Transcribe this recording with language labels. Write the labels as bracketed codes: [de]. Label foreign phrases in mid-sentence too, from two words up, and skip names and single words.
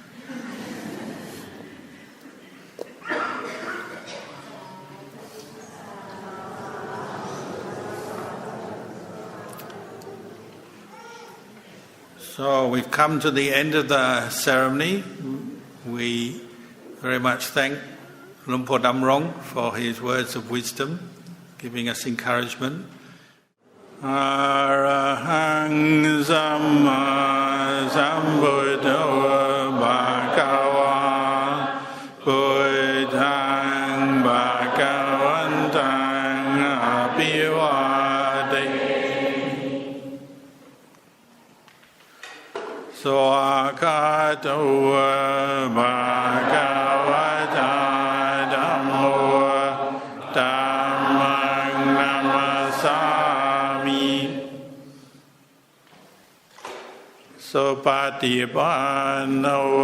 [en] So we've come to the end of the ceremony. We very much thank Luang Por Damrong for his words of wisdom, giving us encouragement. [pi] Arahang Samma Sambuddho Bhagava Buddhang Bhagavantang Abhivademi Swakato Bhagavata Sopatipano